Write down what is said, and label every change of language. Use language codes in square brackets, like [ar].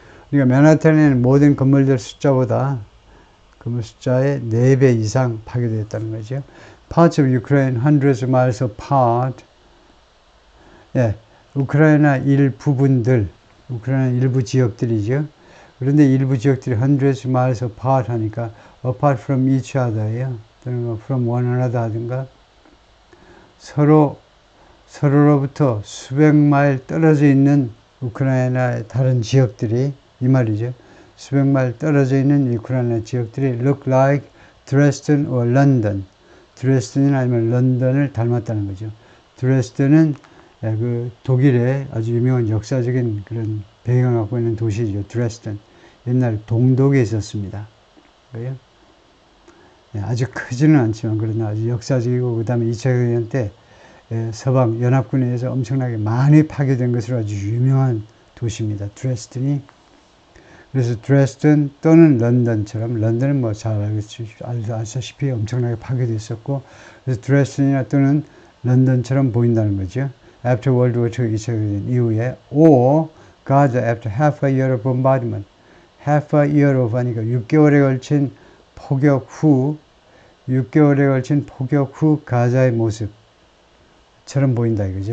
[ko] 그러니까 맨하탄에는 모든 건물들 숫자보다 건물 숫자의 4배 이상 파괴됐다는 거죠. [en] Parts of Ukraine hundreds of miles apart. [ko] 예, 우크라이나 일부분들, 우크라이나 일부 지역들이죠. 그런데 일부 지역들이 [en] hundreds of miles apart [ko] 하니까 apart from each other예요. 또는 [en] from one another [ko] 하든가 서로로부터 수백 마일 떨어져 있는 우크라이나의 다른 지역들이 이 말이죠. 수백 마일 떨어져 있는 우크라이나 지역들이 [en] look like Dresden or London. [ko] 드레스덴이나 아니면 런던을 닮았다는 거죠. 드레스덴은 그 독일의 아주 유명한 역사적인 그런 배경을 갖고 있는 도시죠. 드레스덴. 옛날 동독에 있었습니다. 그래요? 아주 크지는 않지만 그러나 아주 역사적이고 그 다음에 2차 대전 때 서방 연합군에 의해서 엄청나게 많이 파괴된 것으로 아주 유명한 도시입니다. 드레스덴이. 그래서 드레스덴 또는 런던처럼, 런던은 뭐 잘 알다시피 엄청나게 파괴됐었고, 그래서 드레스덴이나 또는 런던처럼 보인다는 거죠. [en] After World War II [ko] 2차 대전 이후에, [en] or Gaza after half a year of bombardment. half a year of [ko] 하니까 6개월에 걸친 폭격 후 가자의 모습처럼 보인다 이거죠.